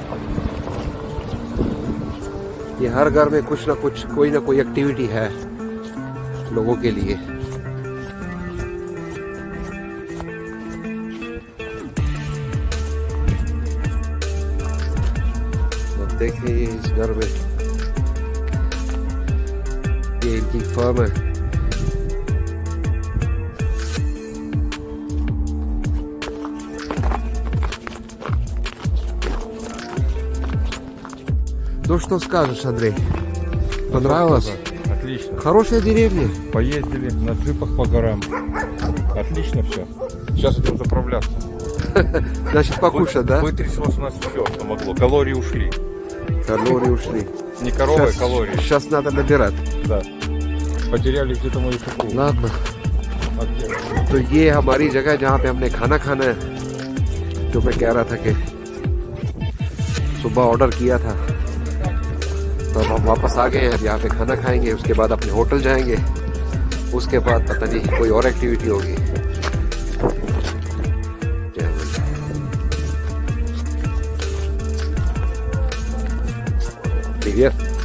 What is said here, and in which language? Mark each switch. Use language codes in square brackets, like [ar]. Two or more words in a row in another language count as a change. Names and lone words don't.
[hi] ये हर घर में कुछ ना कुछ, कोई ना कोई एक्टिविटी है लोगों के लिए। अब देखिए इस घर में ये इनकी फर्म है। [ru] Ну что скажешь, Андрей? Понравилось? Отлично. Хорошая деревня. Поездили на джипах по горам. Отлично все. Сейчас идем заправляться. Значит, покушать, да? Вытрясилось у нас все, что могло. Калории ушли. Калории ушли. Не коровы, а калории. Сейчас надо набирать. Да. Потеряли где-то мою супругу. Ладно. А где? [hi] तो ये हमारी जगह जहाँ पे हमने खाना खाना है, जो मैं कह रहा था कि सुबह ऑर्डर किया था। तो अब हम वापस आ गए हैं। अब यहाँ पे खाना खाएंगे, उसके बाद अपने होटल जाएंगे, उसके बाद पता नहीं कोई और एक्टिविटी होगी। [ru] Привет.